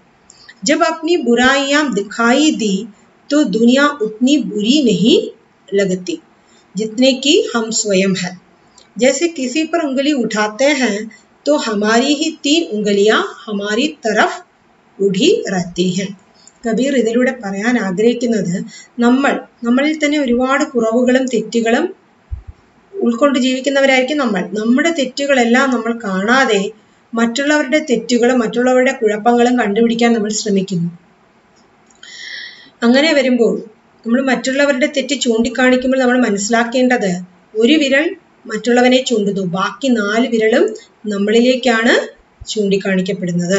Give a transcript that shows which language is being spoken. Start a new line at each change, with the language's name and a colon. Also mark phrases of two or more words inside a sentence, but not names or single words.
Hindi: जब अपनी बुराइयां दिखाई दी तो दुनिया उतनी बुरी नहीं लगती जितने की हम स्वयं हैं. जैसे किसी पर उंगली उठाते हैं तो हमारी ही 3 उंगलियां हमारी तरफ उड़ी रहती हैं.
Malayalam: കബീർ ഇതിലൂടെ പറയാൻ ആഗ്രഹിക്കുന്നത്, നമ്മളിൽ തന്നെ ഒരുപാട് കുറവുകളും തെറ്റുകളും ഉൾക്കൊണ്ട് ജീവിക്കുന്നവരായിരിക്കും നമ്മൾ. നമ്മുടെ തെറ്റുകളെല്ലാം നമ്മൾ കാണാതെ മറ്റുള്ളവരുടെ തെറ്റുകളും മറ്റുള്ളവരുടെ കുഴപ്പങ്ങളും കണ്ടുപിടിക്കാൻ നമ്മൾ ശ്രമിക്കുന്നു. അങ്ങനെ വരുമ്പോൾ നമ്മൾ മറ്റുള്ളവരുടെ തെറ്റ് ചൂണ്ടിക്കാണിക്കുമ്പോൾ നമ്മൾ മനസ്സിലാക്കേണ്ടത്, ഒരു വിരൽ മറ്റുള്ളവനെ ചൂണ്ടുന്നു, ബാക്കി 4 വിരലും നമ്മളിലേക്കാണ് ചൂണ്ടിക്കാണിക്കപ്പെടുന്നത്.